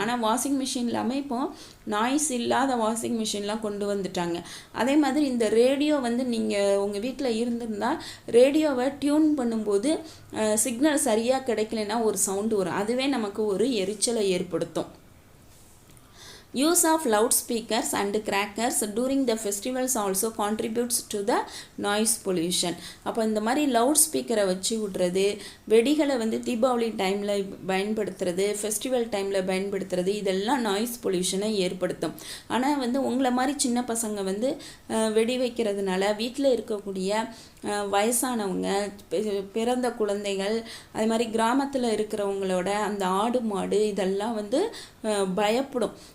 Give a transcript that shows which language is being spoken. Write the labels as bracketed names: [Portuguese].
[Tamil] ஆனால் washing machine இல்லாமல் இப்போது நாய்ஸ் இல்லாத வாஷிங் மிஷின்லாம் கொண்டு வந்துட்டாங்க. அதே மாதிரி இந்த ரேடியோ வந்து நீங்கள் உங்கள் வீட்டில் இருந்திருந்தால் ரேடியோவை டியூன் பண்ணும்போது சிக்னல் சரியாக கிடைக்கலன்னா ஒரு சவுண்டு வரும், அதுவே நமக்கு ஒரு எரிச்சலை ஏற்படுத்தும். [English] Use of loudspeakers and crackers during the festivals also contributes to the noise pollution. [Tamil] அப்போ இந்த மாதிரி லவுட் ஸ்பீக்கரை வச்சு விடுறது, வெடிகளை வந்து தீபாவளி டைமில் பயன்படுத்துறது, ஃபெஸ்டிவல் டைமில் பயன்படுத்துறது, இதெல்லாம் நாய்ஸ் பொல்யூஷனை ஏற்படுத்தும். ஆனால் வந்து உங்களை மாதிரி சின்ன பசங்க வந்து வெடி வைக்கிறதுனால வீட்டில் இருக்கக்கூடிய வயசானவங்க, பிறந்த குழந்தைகள், அது மாதிரி கிராமத்தில் இருக்கிறவங்களோட அந்த ஆடு மாடு இதெல்லாம் வந்து பயப்படும்.